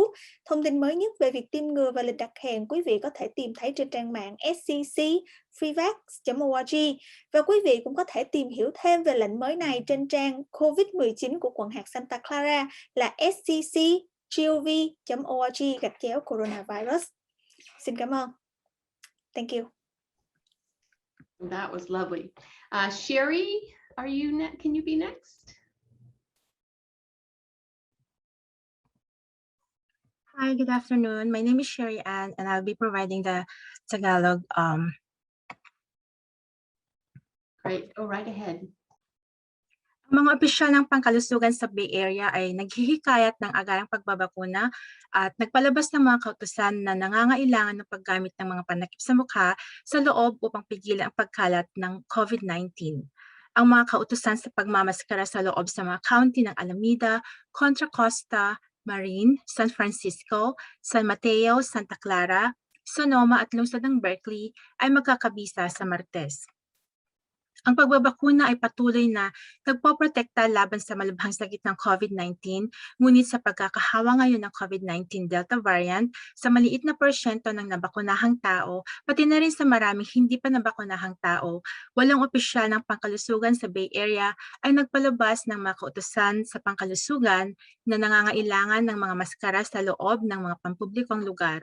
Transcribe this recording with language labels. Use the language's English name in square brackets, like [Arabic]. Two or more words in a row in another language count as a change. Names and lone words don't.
[Vietnamese] Thông tin mới nhất về việc tiêm ngừa và lịch đặt hẹn quý vị có thể tìm thấy trên trang mạng ccfreevax.org và quý vị cũng có thể tìm hiểu thêm về lệnh mới này trên trang COVID-19 của quận hạt Santa Clara là sccgov.org/coronavirus. Xin cảm ơn. [English] Thank you. That was lovely. Sherry, are you can you be next? Hi, good afternoon. My name is Sherry Ann, and I'll be providing the Tagalog Right, go right ahead. [Filipino] Ang mga opisyal ng pangkalusugan sa Bay Area ay naghihikayat ng agarang pagbabakuna at nagpalabas ng mga kautusan na nangangailangan ng paggamit ng mga panakip sa mukha sa loob upang pigilan ang pagkalat ng COVID-19. Ang mga kautusan sa pagmamaskara sa loob sa mga county ng Alameda, Contra Costa, Marin, San Francisco, San Mateo, Santa Clara, Sonoma at lungsod ng Berkeley ay magkakabisa sa Martes. Ang pagbabakuna ay patuloy na nagpoprotekta laban sa malubhang sakit ng COVID-19, ngunit sa pagkakahawa ngayon ng COVID-19 Delta variant, sa maliit na porsyento ng nabakunahang tao, pati na rin sa maraming hindi pa nabakunahang tao, walang opisyal ng pangkalusugan sa Bay Area ay nagpalabas ng mga kautusan sa pangkalusugan na nangangailangan ng mga maskara sa loob ng mga pampublikong lugar.